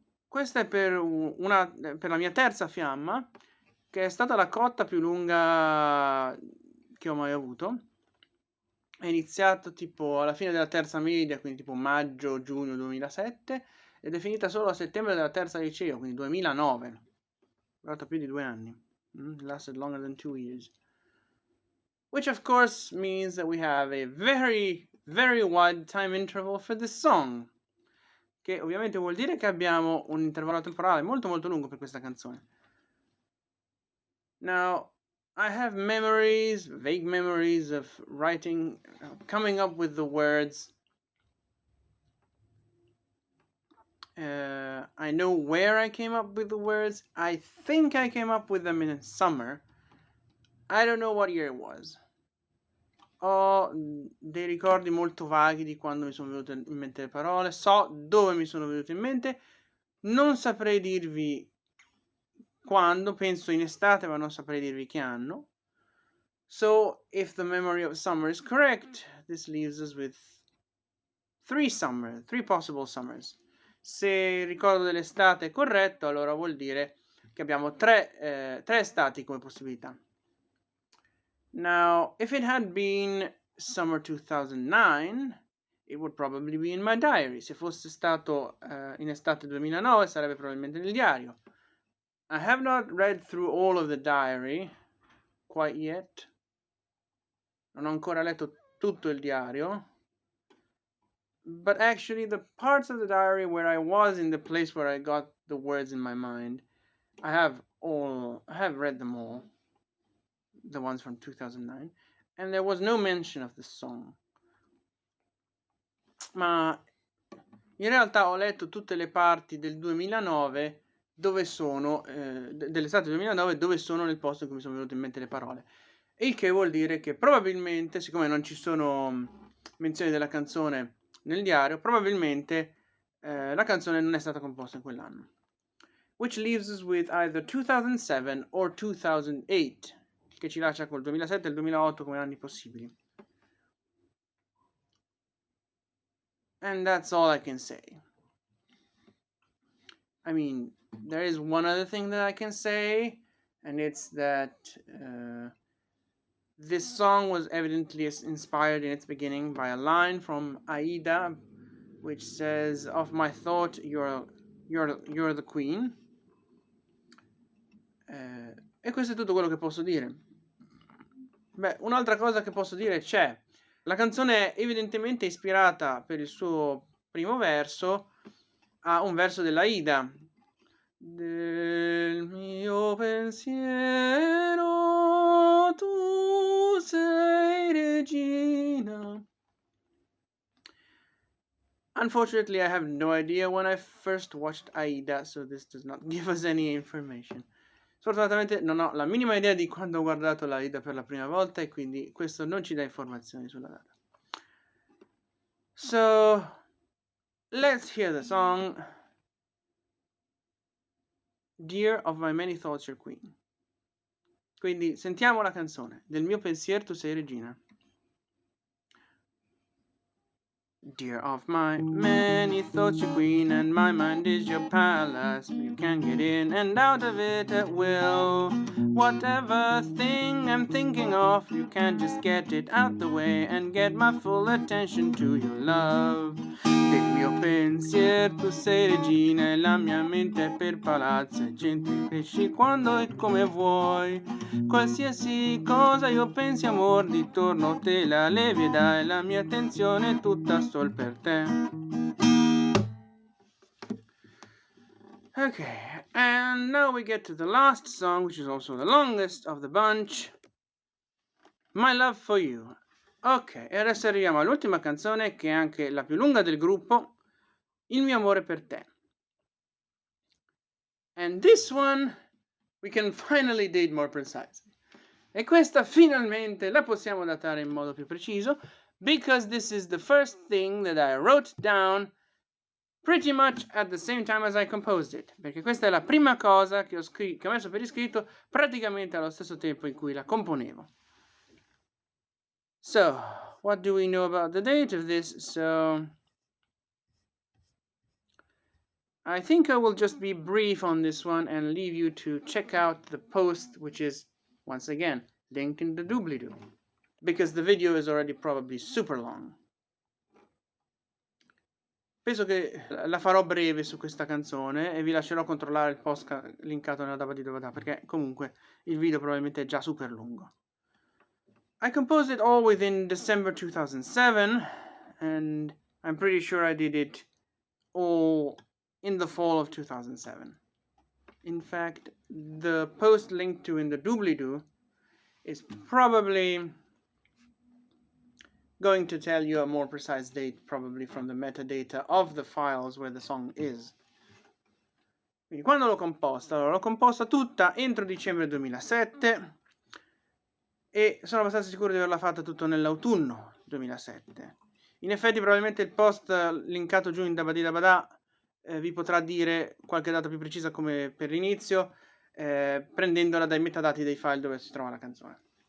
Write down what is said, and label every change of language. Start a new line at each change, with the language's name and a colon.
Italian: Questa è per la mia terza fiamma, che è stata la cotta più lunga che ho mai avuto. È iniziato tipo alla fine della terza media, quindi tipo maggio-giugno 2007, ed è finita solo a settembre della terza liceo, quindi 2009. Durata più di 2 anni.
English: Lasted longer than 2 years. Which of course means that we have a very, very wide time interval for this song.
Italian: Che ovviamente vuol dire che abbiamo un intervallo temporale molto molto lungo per questa canzone.
English: Now, I have memories, vague memories of writing, coming up with the words. I know where I came up with the words. I think I came up with them in summer. I don't know what year it was.
Italian: Ho dei ricordi molto vaghi di quando mi sono venute in mente le parole. So dove mi sono venute in mente. Non saprei dirvi quando, penso in estate, ma non saprei dirvi che anno.
English: So, if the memory of summer is correct, this leaves us with 3 possible summers.
Italian: Se il ricordo dell'estate è corretto, allora vuol dire che abbiamo 3 estati come possibilità.
English: Now, if it had been summer 2009, it would probably be in my diary.
Italian: Se fosse stato in estate 2009, sarebbe probabilmente nel diario.
English: I have not read through all of the diary quite yet.
Italian: Non ho ancora letto tutto il diario.
English: But actually, the parts of the diary where I was in the place where I got the words in my mind, I have read them all. The ones from 2009. And there was no mention of the song.
Italian: Ma in realtà ho letto tutte le parti del 2009 dove sono, dell'estate 2009, dove sono nel posto in cui mi sono venute in mente le parole. Il che vuol dire che probabilmente, siccome non ci sono menzioni della canzone nel diario, probabilmente la canzone non è stata composta in quell'anno.
English: Which leaves us with either 2007 or 2008,
Italian: che ci lascia col 2007 e il 2008 come anni possibili.
English: And that's all I can say. I mean, there is one other thing that I can say, and it's that this song was evidently inspired in its beginning by a line from Aida, which says, "Of my thought, you're the queen."
Italian: E questo è tutto quello che posso dire. Beh, un'altra cosa che posso dire c'è. La canzone è evidentemente ispirata per il suo primo verso a un verso dell'Aida. Del mio pensiero tu sei regina.
English: Unfortunately, I have no idea when I first watched Aida, so this does not give us any information.
Italian: Sfortunatamente non ho la minima idea di quando ho guardato l'Aida per la prima volta e quindi questo non ci dà informazioni sulla data.
English: So, let's hear the song Dear of my many thoughts you're queen.
Italian: Quindi sentiamo la canzone. Del mio pensier tu sei regina.
English: Dear of my many thoughts, your queen, and my mind is your palace. You can get in and out of it at will. Whatever thing I'm thinking of, you can just get it out the way and get my full attention to your love.
Italian: Del mio pensier tu sei regina e la mia mente è per palazzo e centri pesci quando e come vuoi. Qualsiasi cosa io pensi amor, di torno te la levi e dai la mia attenzione tutta sol per te.
English: Okay, and now we get to the last song, which is also the longest of the bunch, My Love for You.
Italian: Ok, e adesso arriviamo all'ultima canzone, che è anche la più lunga del gruppo, Il mio amore per te.
English: And this one we can finally date more precisely.
Italian: E questa finalmente la possiamo datare in modo più preciso,
English: because this is the first thing that I wrote down pretty much at the same time as I composed it.
Italian: Perché questa è la prima cosa che ho messo per iscritto praticamente allo stesso tempo in cui la componevo.
English: So, what do we know about the date of this? So, I think I will just be brief on this one and leave you to check out the post, which is, once again, linked in the doobly-doo, because the video is already probably super long.
Italian: Penso che la farò breve su questa canzone e vi lascerò controllare il post linkato nella Dabadì dabadà, perché comunque il video probabilmente è già super lungo.
English: I composed it all within December 2007, and I'm pretty sure I did it all in the fall of 2007. In fact, the post linked to in the doobly-doo is probably going to tell you a more precise date, probably from the metadata of the files where the song is.
Italian: Quindi quando l'ho composta? Allora, l'ho composta tutta entro dicembre 2007 e sono abbastanza sicuro di averla fatta tutto nell'autunno 2007. In effetti probabilmente il post linkato giù in Dabadì dabadà vi potrà dire qualche data più precisa come per l'inizio, prendendola dai metadati dei file dove si trova la canzone.